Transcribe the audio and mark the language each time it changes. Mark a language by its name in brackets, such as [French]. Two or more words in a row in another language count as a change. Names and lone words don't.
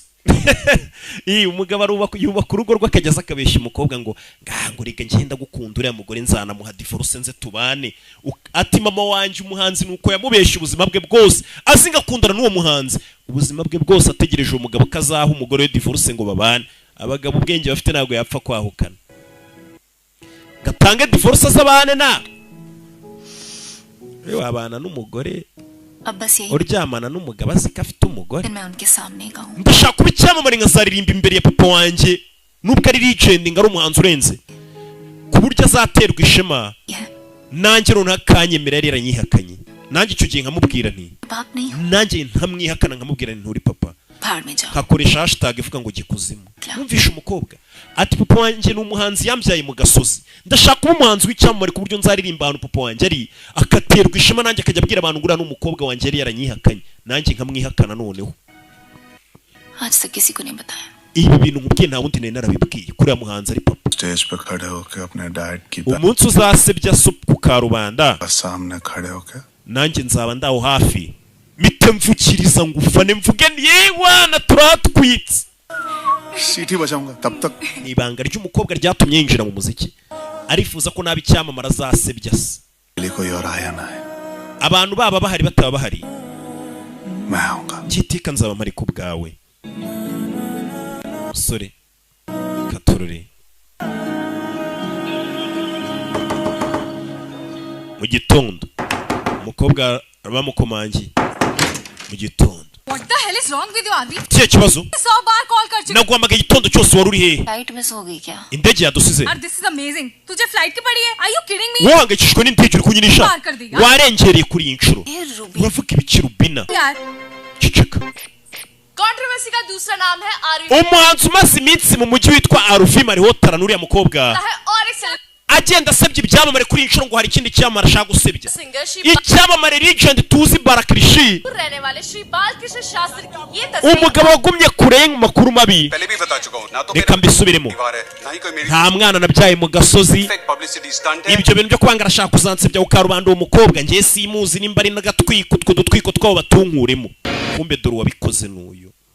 [Kinyarwanda] umugabo yubaka urugo rwe akajya akabeshya umukobwa ngo ngango reka ngenda gukunda uriya mugore nzanamuha divorce nze tubane ati mama wanjye umuhanzi nuko yamubeshya ubuzima bwe bwose azi ngakundana n'uwo muhanzi ubuzima bwe bwose ategereje umugabo kazaha umugore we divorce ngo babane abagabo ubwenge bafite ntabwo yapfa kwahukana gatange divorce z'abane na wabana n'umugore [Hindi] अब बस यही [Kinyarwanda] uryamana n'umugabo azi ko afite umugore [Hindi] दिन मैं उनके सामने कहूँ [Kinyarwanda] ndashaka kuba icyamamare nkazaririmba imbere ya papa wanjye nubwo ari legending ari umuhanzi urenze ku buryo azaterwa ishema nanjye runaka kanyemera yari yaranyihakanye nanjye icyo gihe nkamubwira nti [Hindi] बाप नहीं हूँ [Kinyarwanda] nanjye ntamwihakana nkamubwira nti nturi papa [Hindi] भाड़ में जाओ [Kinyarwanda] kakoresha hashtag ivuga ngo gikuzimu numvishe umukobwa ati papa wanjye ni umuhanzi yambyaye mu gasozi ndashaka kuba umuhanzi w'icyamamare ku buryo nzaririmba ahantu papa wanjye ari akaterwa ishema nanjye akajya abwira abantu ngura n'umukobwa wanjye yari yaranyihakanye nanjye nkamwihakana noneho [Hindi] आज तक किसी को नहीं बताया [Kinyarwanda] ibi bintu nkubwiye nta wundi nari narabibwiye kuri ya muhanzi ari papa [Hindi] स्टेज पे खड़े होकर अपने डैड की [Kinyarwanda] umunsi uzasebya ku karubanda [Hindi] सामने खड़े होकर [Kinyarwanda] nanjye nzaba ndaho hafi mite mvukiriza ngo ufane mvuge yewana turatwitse [Hindi] सीटी बजाऊंगा तब तक [Kinyarwanda] ni ibanga ry'umukobwa ryatumye yinjira mu muziki arifuza ko nabi icyamamara azasebya se [Hindi] लिए कोई और आया ना है [Kinyarwanda] abantu baba bahari bataba bahari [Hindi] मैं आऊंगा [Kinyarwanda] cyiteka nzaba mpari ku bwawe musore katurure mu gitondo umukobwa bamukomangiye mu gitondo [English] What the hell is wrong with you, Adi? [Kinyarwanda] kiye kibazo [Hindi] 100 बार कॉल कर चुकी [Kinyarwanda] naguhamagaye igitondo cyose wari uri hehe [English] flight miss [Hindi] हो गई क्या [Kinyarwanda] indege yadusize [Hindi] यार [English] this is amazing [Hindi] तुझे फ्लाइट की पड़ी है [English] Are you kidding me? [Kinyarwanda] wohangayikishijwe n'indege uri kunyinisha [Hindi] Bar कर देगा। [Kinyarwanda] warengereye kuri iyi nshuro [Hindi] ए रूबी [Kinyarwanda] uravuga ibiki rubina [Hindi] यार [Kinyarwanda] ceceka [Hindi] कंट्रोवर्सी का दूसरा नाम है आरिफ [Kinyarwanda] umuhanzi umaze iminsi mu mujyi witwa aruvim ariho tarana uriya mukobwa [Hindi] है और एक [Kinyarwanda] agenda asebya ibyamamare kuri inshuro ngo hari ikindi cyamamare ashaka gusebya icyamamare legend tuzi barakirishi umugabo wagumye kure mu makuru mabi reka mbisubiremo nta mwana nabyaye mu gasozi ibyo bintu byo kwanga arashaka kuzansebya ukarubanda uwo mukobwa ngiye simuzi nimba ari n'agatwiko utwo dutwiko twabo batunkuremo kumbe dore uwabikoze n'uyu